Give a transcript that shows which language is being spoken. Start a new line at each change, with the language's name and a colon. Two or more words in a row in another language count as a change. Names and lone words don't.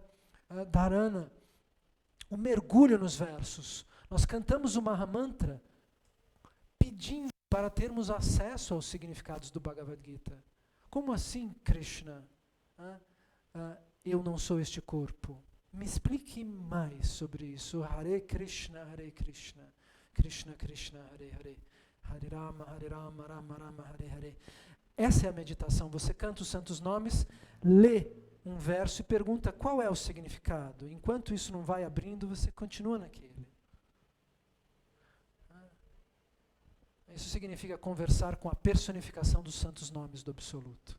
Portuguese: Dharana, o mergulho nos versos. Nós cantamos o Mahamantra pedindo para termos acesso aos significados do Bhagavad Gita. Como assim, Krishna? Eu não sou este corpo. Me explique mais sobre isso. Hare Krishna, Krishna Krishna, Hare Hare, Hare Rama, Rama Rama, Hare Hare. Essa é a meditação. Você canta os santos nomes, lê um verso e pergunta qual é o significado. Enquanto isso não vai abrindo, você continua naquele. Isso significa conversar com a personificação dos santos nomes do Absoluto.